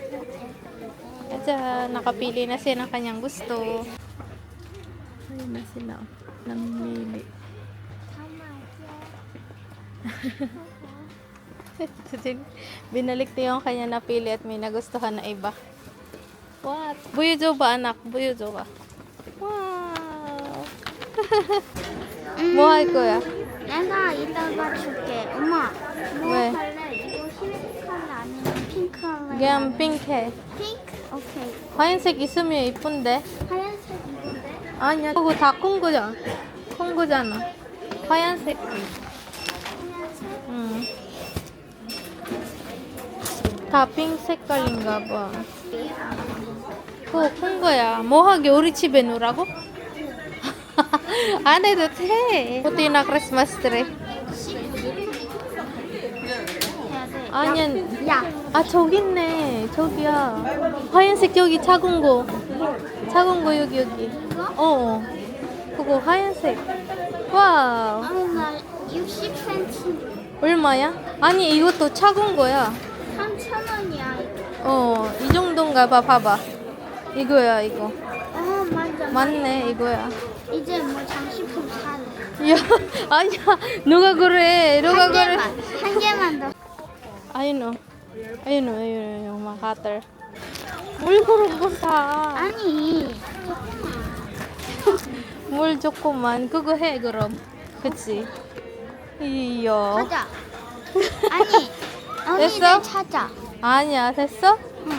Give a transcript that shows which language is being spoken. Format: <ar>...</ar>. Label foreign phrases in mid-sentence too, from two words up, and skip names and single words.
<tl>At nakapili na siya ng kanyang gusto. Ayun na sila. Namimili. Binalik niya yung kanya napili at may nagustuhan na iba. What? Buyujo ba, anak? Buyujo ba?</tl> <ko>Wow! 뭐 할 거야? 내가 이따가 줄게. 엄마, 뭐 왜? 할래? 이거 흰색 할래? 아니면 핑크 할래? 그냥 핑크해. 핑크? 오케이. 하얀색 있으면 이쁜데? 하얀색 입은데? 아니야. 그거 다 큰 거잖아. 큰 거잖아. 하얀색. 응. 다 핑크 색깔인가 봐. 그거 큰 거야. 뭐 하게 우리 집에 놓으라고? 안 해도 돼.</ko> <tl>puti na</tl> <en>Christmas tree.</en> <ko>해야 돼. 아니야. 야, 아, 저기 있네. 저기야. 하얀색 저기 작은 거. 작은 거 여기. 어. 그거 하얀색. 와우. 나 60cm. 얼마야? 아니, 이것도 작은 거야. 3,000원이야. 이 정도인가 봐. 봐봐. 이거야, 이거. 맞아. 맞네, 이거야. 이제 뭐 장식품 사래. 야, 아니야. 누가 그래. 누가 그래. 한 개만 더.</ko> <tl>Ayun, yung mga cutter.</tl> <ko>뭘 그런 거 사. 아니, 뭘 조금만. 그거 해, 그럼. 그치? 이야. 가자. 아니, 됐어? 언니를 찾아. 아니야, 됐어? 응.</ko>